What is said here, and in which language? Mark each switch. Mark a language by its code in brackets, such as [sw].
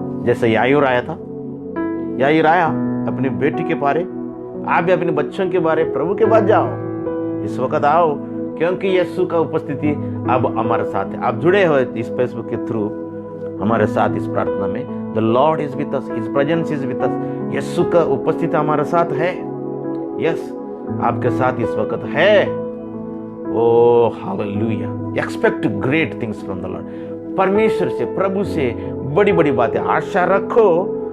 [hi] जैसे यायूर आया था, यायूर आया अपनी बेटी के बारे, आप भी अपने बच्चों के बारे प्रभु के पास जाओ। इस वक्त आओ, क्योंकि यीशु का उपस्थिति अब हमारे साथ है। आप जुड़े हो इस फेसबुक के थ्रू हमारे साथ इस प्रार्थना में। [en] The Lord is with us, His presence is with us। [hi] यीशु का उपस्थिति हमारे साथ है। यस, आपके साथ इस वक्त है। ओ hallelujah. [en] Expect great things from the Lord. [hi] परमेश्वर से, प्रभु से बड़ी बड़ी बातें आशा रखो।